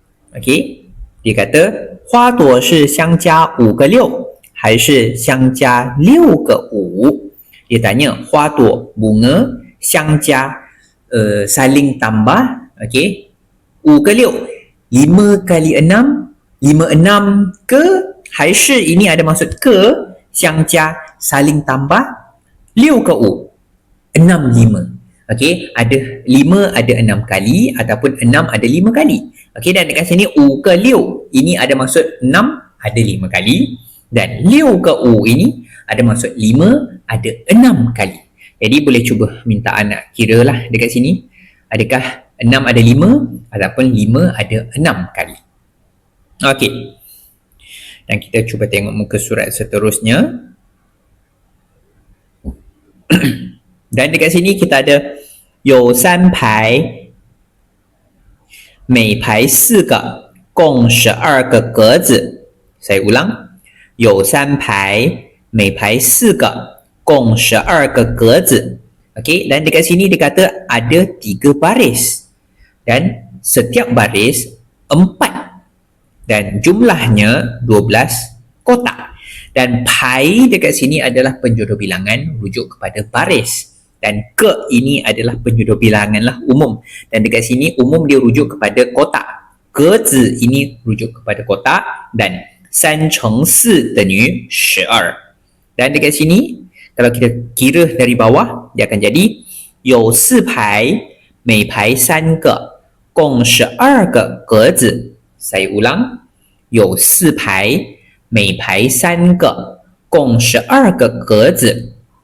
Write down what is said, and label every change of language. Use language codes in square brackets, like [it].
[ms] Okey, dia kata [zh] 花朵是相加5个6还是相加6个5? [ms] Dia tanya [zh] 花朵 [ms] bunga, [zh] 相加 [ms] saling tambah. Okey, [zh] 5个6, [ms] 5 kali 6, 5 6 ke, [zh] 还是 [ms] ini ada maksud ke, [zh] 相加 [ms] saling tambah, [zh] 6个5, [ms] 6 5. Okey, ada 5 ada 6 kali ataupun 6 ada 5 kali. Okey, dan dekat sini [zh] 5个6 [ms] ini ada maksud 6 ada 5 kali, dan [zh] 6个5 [ms] ini ada maksud 5 ada 6 kali. Jadi boleh cuba minta anak kira lah dekat sini, adakah 6 ada 5 ataupun 5 ada 6 kali. Okey, dan kita cuba tengok muka surat seterusnya. Dan dekat sini kita ada [zh] 有3排，每排4个，共12个格子。 [ms] Saya ulang, [zh] 有3排，每排4个，共12个格子。 [ms] Okey, dan dekat sini dia kata ada 3 baris dan setiap baris 4 dan jumlahnya 12 kotak. Dan pai dekat sini adalah penjodoh bilangan rujuk kepada baris. Dan ke ini adalah penjodoh bilangan lah umum. Dan dekat sini umum dia rujuk kepada kotak. Ke zi ini rujuk kepada kotak. Dan [zh] 3乘4等于12. [ms] Dan dekat sini kalau kita kira dari bawah dia akan jadi [zh] 有4排，每排3个，共12个格子。 [ms] Saya ulang, [zh] 有4排，每排3个，共12个格子。